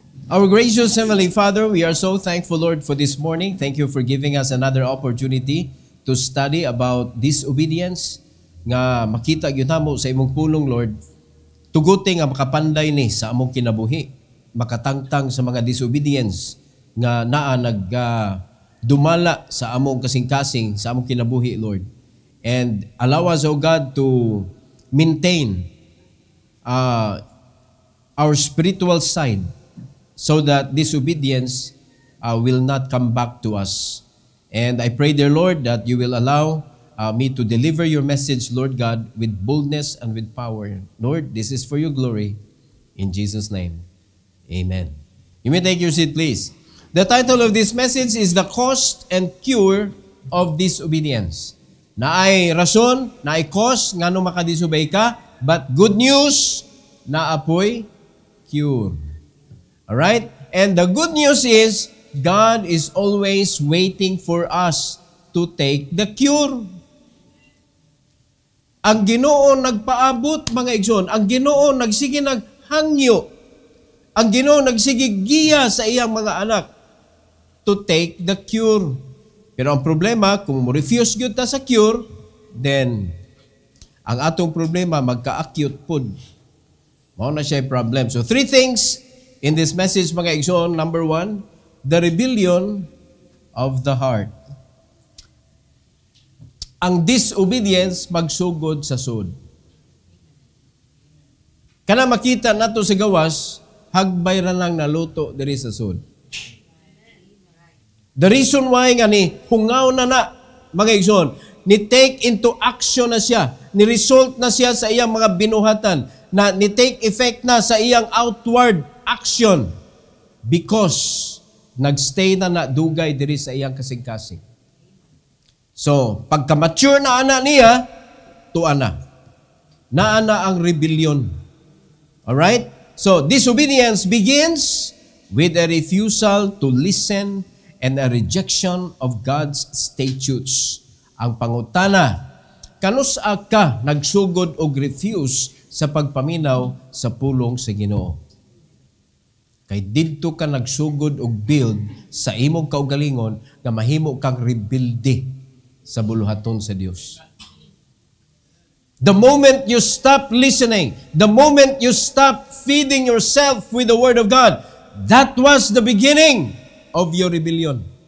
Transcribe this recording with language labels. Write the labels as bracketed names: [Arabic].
[English] Our gracious Heavenly Father, we are so thankful, Lord, for this morning. Thank you for giving us another opportunity to study about disobedience. [Cebuano] Nga makita gyud namo sa imong pulong, Lord. Tuguti nga makapanday ni sa among kinabuhi. Makatangtang sa mga disobedience nga naa dumala sa among kasing-kasing, sa among kinabuhi, Lord. [English] And allow us, O God, to maintain our spiritual side so that disobedience will not come back to us. And I pray, dear Lord, that you will allow me to deliver your message, Lord God, with boldness and with power. Lord, this is for your glory. In Jesus' name, amen. You may take your seat, please. The title of this message is The Cost and Cure of Disobedience. [Cebuano] Naay rason, naay cause, nga nung makadisobey ka, [English] but good news, [Cebuano] naapoy cure. Alright? [English] And the good news is, God is always waiting for us to take the cure. [Cebuano] Ang Ginoo nagpaabot, mga igsoon. Ang Ginoo nagsige naghangyo. Ang Ginoo nagsige giya sa iyang mga anak [English] to take the cure. [Cebuano] Pero ang problema, kung mo-refuse gyud ta sa cure, then ang atong problema magka-acute pod. Mao na siya [English] problem. So three things in this message, mga igsoon. Number one, the rebellion of the heart. [Cebuano] Ang disobedience magsugod sa sud. Kana makita nato sa gawas, hagbay ra lang naluto diri sa sud. [English] The reason why [Cebuano] nga ni hungaw na mga igsoon, ni take into action na siya, ni result na siya sa iyang mga binuhatan, na ni take effect na sa iyang outward action because nagstay na dugay diri sa iyang kasing-kasing. So, pagka-mature na ana niya, tuwa na. Naana ang rebellion. Alright? [English] So, disobedience begins with a refusal to listen and a rejection of God's statutes. [Cebuano] Ang pangutana, kanusa ka nagsugod og refuse sa pagpaminaw sa pulong sa Ginoo? Kay didto ka nagsugod og build sa imong kaugalingon nga mahimo kang rebelde sa buluhaton sa Dios. [English] The moment you stop listening, the moment you stop feeding yourself with the Word of God, that was the beginning of your rebellion.